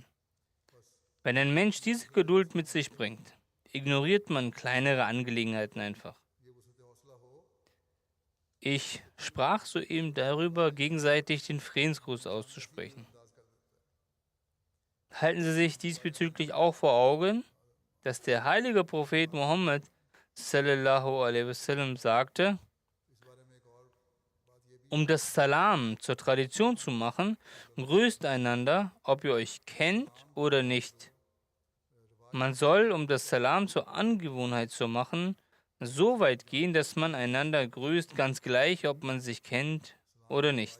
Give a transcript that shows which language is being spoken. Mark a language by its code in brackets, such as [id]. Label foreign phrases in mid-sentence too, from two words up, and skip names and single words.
[de] Wenn ein Mensch diese Geduld mit sich bringt, ignoriert man kleinere Angelegenheiten einfach. Ich sprach soeben darüber, gegenseitig den Friedensgruß auszusprechen. Halten Sie sich diesbezüglich auch vor Augen, dass der heilige Prophet Muhammad [ar] صلى الله عليه وسلم [de] sagte, um das Salam zur Tradition zu machen, grüßt einander, ob ihr euch kennt oder nicht. Man soll, um das Salam zur Angewohnheit zu machen, so weit gehen, dass man einander grüßt, ganz gleich, ob man sich kennt oder nicht.